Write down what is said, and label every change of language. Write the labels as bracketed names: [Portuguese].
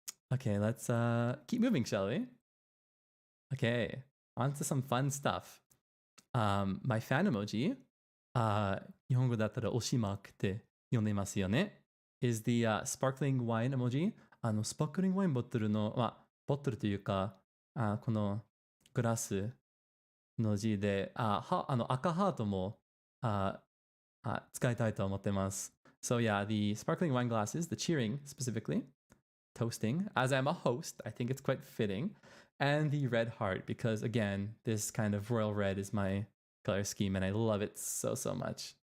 [English] Okay, let's keep moving, shall we? Okay, on to some fun stuff. My fan emoji, [Japanese] 日本語だったらおしまくて呼んでますよね [English] is the sparkling wine emoji. [Japanese] スパークリングワインボトルの、ボトルというか、このグラスの字で、赤ハートも使いたいと思ってます。 [English] So yeah, the sparkling wine glasses, the cheering specifically, toasting. As I'm a host, I think it's quite fitting. And the red heart, because again, this kind of royal red is my color scheme and I love it so, so much.